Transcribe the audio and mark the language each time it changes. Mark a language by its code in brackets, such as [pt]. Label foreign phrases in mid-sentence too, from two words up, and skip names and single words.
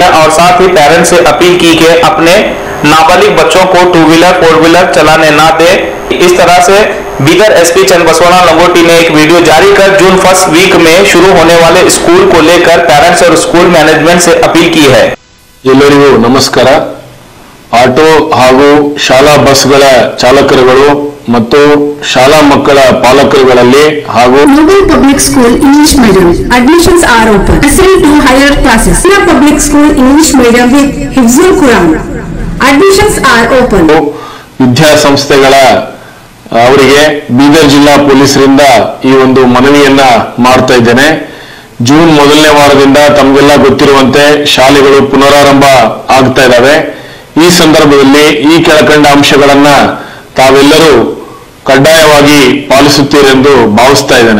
[hi] और साथ ही पेरेंट्स से अपील की कि अपने नाबालिग बच्चों को 2 व्हीलर 4 व्हीलर चलाने ना दे। इस तरह से बीदर एसपी चंदबसवना लंगोटी ने एक वीडियो जारी कर जून [en] first week [hi] में शुरू होने वाले स्कूल को लेकर पेरेंट्स और [en] school management [hi] से अपील की है। [kn] ಎಲ್ಲರಿಗೂ ನಮಸ್ಕಾರ। ಆಟೋ ಹಾಗೂ ಶಾಲಾ ಬಸ್ಗಳ ಚಾಲಕರುಗಳು ಮತ್ತು ಶಾಲಾ ಮಕ್ಕಳ ಪಾಲಕರುಗಳಲ್ಲಿ ಹಾಗೂ [en] Noble Public School English Medium admissions are open. Accessing to higher classes. Sina Public School English Medium with Hifzul Quran. Admissions are open. [kn] ವಿದ್ಯಾಸಂಸ್ಥೆಗಳ ಅವರಿಗೆ ಬೀದರ್ ಜಿಲ್ಲಾ ಪೊಲೀಸರಿಂದ ಈ ಒಂದು ಮನವಿಯನ್ನ ಮಾಡ್ತಾ ಇದ್ದೇನೆ। ಜೂನ್ ಮೊದಲನೇ ವಾರದಿಂದ ತಮಗೆಲ್ಲ ಗೊತ್ತಿರುವಂತೆ ಶಾಲೆಗಳು ಪುನರಾರಂಭ ಆಗ್ತಾ ಇದ್ದಾವೆ। ಈ ಸಂದರ್ಭದಲ್ಲಿ ಈ ಕೆಳಕಂಡ ಅಂಶಗಳನ್ನ ತಾವೆಲ್ಲರೂ ಕಡ್ಡಾಯವಾಗಿ ಪಾಲಿಸುತ್ತೀರೆಂದು ಭಾವಿಸ್ತಾ ಇದ್ದೇನೆ।